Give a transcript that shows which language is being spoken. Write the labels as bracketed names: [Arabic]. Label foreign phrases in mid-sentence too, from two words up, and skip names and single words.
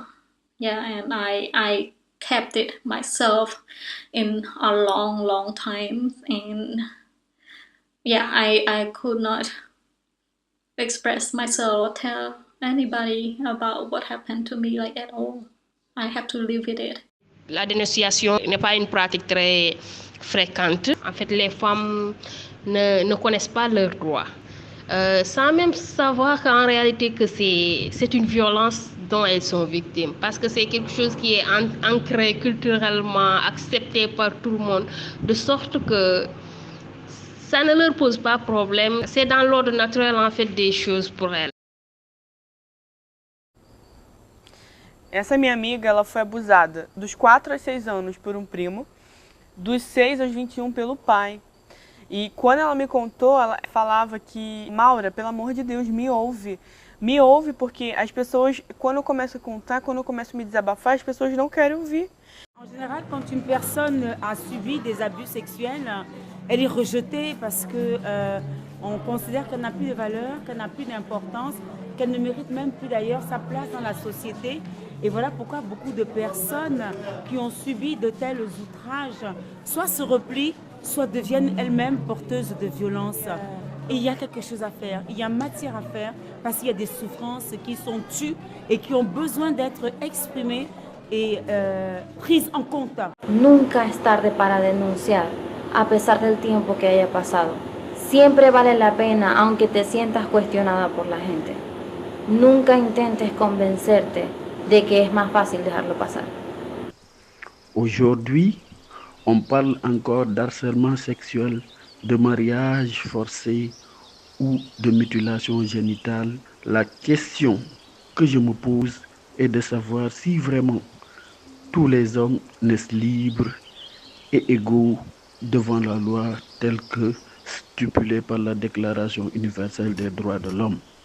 [English] Yeah, and I kept it myself in a long time, and yeah, I could not express myself or tell anybody about what happened to me like at all. I have to live with it. [French] La dénonciation n'est pas une pratique très fréquente. En fait, les femmes ne connaissent pas leurs droits, sans même savoir qu'en réalité que c'est une violence dont elles sont victimes, parce que c'est quelque chose qui est ancré culturellement, accepté par tout le monde, de sorte que ça ne leur pose pas problème. C'est dans l'ordre naturel en fait des choses pour elles. [Portuguese] Essa minha amiga, ela foi abusada dos 4 aos 6 anos por um primo, dos 6 aos 21 pelo pai. E quando ela me contou, ela falava que, Maura, pelo amor de Deus, me ouve. Me ouve, porque as pessoas, quando eu começo a contar, quando eu começo a me desabafar, as pessoas não querem ouvir. [French] En général, quand une personne a subi des abus sexuels, elle est rejetée parce que on considère qu'elle n'a plus de valeur, qu'elle n'a plus d'importance, qu'elle ne mérite même plus d'ailleurs sa place dans la société. Et voilà pourquoi beaucoup de personnes qui ont subi de tels outrages soit se replient, soit deviennent elles-mêmes porteuses de violences. Et il y a quelque chose à faire, il y a matière à faire parce qu'il y a des souffrances qui sont tues et qui ont besoin d'être exprimées y prises en compte. [Spanish] Nunca es tarde para denunciar, a pesar del tiempo que haya pasado. Siempre vale la pena, aunque te sientas cuestionada por la gente. Nunca intentes convencerte de que es más fácil dejarlo pasar. [French] Aujourd'hui, on parle encore d'harcèlement sexuel, de mariage forcé ou de mutilation génitale. La question que je me pose est de savoir si vraiment tous les hommes naissent libres et égaux devant la loi telle que stipulée par la Déclaration universelle des droits de l'homme.